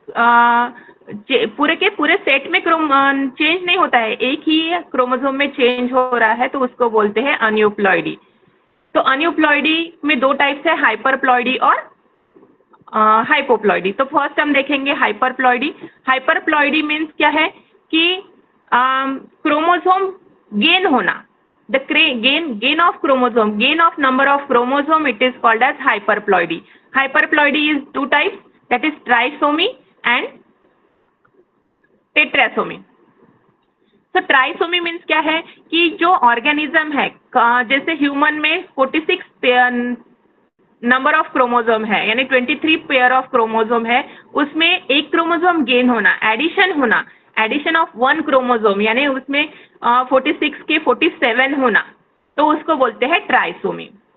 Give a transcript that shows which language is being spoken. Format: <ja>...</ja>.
<hi>पूरे के पूरे सेट में चेंज नहीं होता है, एक ही क्रोमोसोम में चेंज हो रहा है तो उसको बोलते हैं अनयूप्लॉइडी। तो अनयूप्लॉइडी में दो टाइप्स है, हाइपरप्लॉइडी और हाइपोप्लॉइडी। तो फर्स्ट हम देखेंगे हाइपरप्लॉइडी। हाइपरप्लॉइडी मीन्स क्या है कि क्रोमोसोम गेन होना,</hi> <en>the gain of chromosome, gain of number of chromosome, it is called as hyperploidy। Hyperploidy is two types, that is trisomy and tetrasomy। So trisomy means</en> <hi>क्या है कि जो ऑर्गेनिज्म है जैसे ह्यूमन में 46 नंबर ऑफ क्रोमोसोम है यानी 23 pair of chromosome है, उसमें एक क्रोमोसोम गेन होना, एडिशन होना, एडिशन ऑफ वन क्रोमोसोम यानी उसमें 46 के 47 होना तो उसको बोलते हैं ट्राइसोमी।</hi>